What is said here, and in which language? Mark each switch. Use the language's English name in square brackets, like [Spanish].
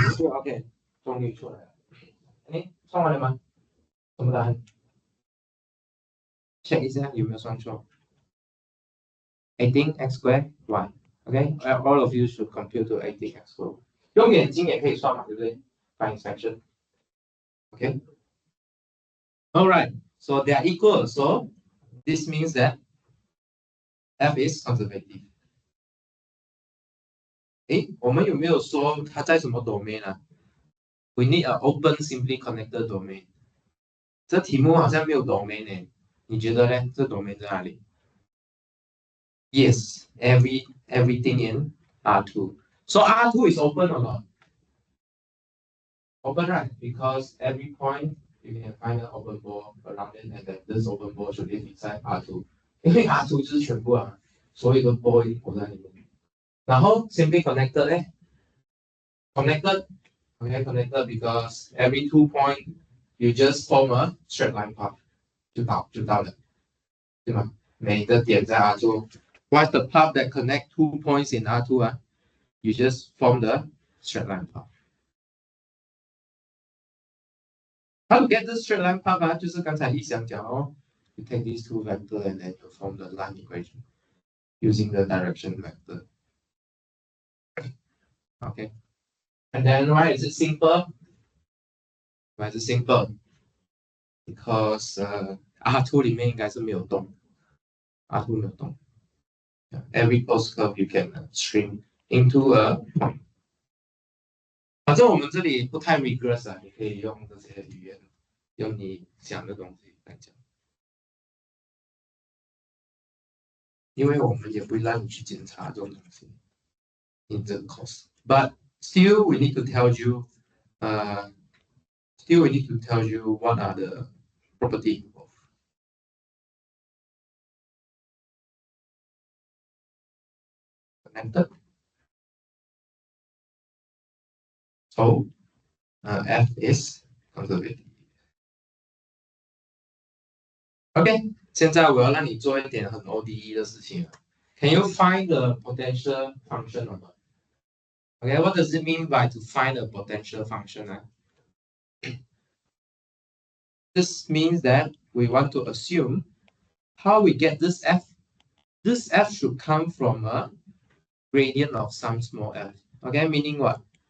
[Chinese] OK， 终于出来了。哎，算完了吗？什么答案 ？check 一下有没有算错。 [English] 18 x square y。 OK， all of you should compute to 18 x square。 [Chinese] 用眼睛也可以算嘛，对不对 ？ [English] By inspection。 OK。 All right, so they are equal. So this means that f is conservative. [Chinese] 诶，我们有没有说它在什么 domain 啊 ？ [English] We need an open simply connected domain。 [Chinese] 这题目好像没有 domain 呢，你觉得呢？这 domain 在哪里 ？ [English] Yes, everything in R2. So R2 is open or not? Open, right? Because every point you can find an open ball around it, and then this open ball should live inside R2. [Chinese] 因为 R2 就是全部啊，所有的 ball 都在里面。 [English] 然后 simply connected 呢 ？Connected, okay, connected because every 2 point you just form a straight line path [Chinese] 就到了。对吗？每个点在 R2。 [English] What's the path that connect 2 points in R2 啊？You just form the straight line path. How to get this straight line path 啊？ [Chinese] 就是刚才一想讲哦 [English] ，you take these two vector and then you form the line equation using the direction vector. Okay. And then why is it simple? Why is it simple? Because [Chinese] R2 里面应该是没有动 ，R2 没有动。 [English] Every closed curve you can stream into a point. [Chinese] 反正我们这里不太 rigorous 啊，你可以用这些语言，用你想的东西来讲。因为我们也不会让你去检查这种东西 [English] in the course. But still, we need to tell you, still we need to tell you what are the property involved. Connected. So F is conservative. [Chinese] OK， 现在我要让你做一点很 ODE 的事情了。 [English] Can you find the potential function or not? Okay, what does it mean by to find a potential function? This means that we want to assume how we get this f. This f should come from a gradient of some small f. Okay, meaning what?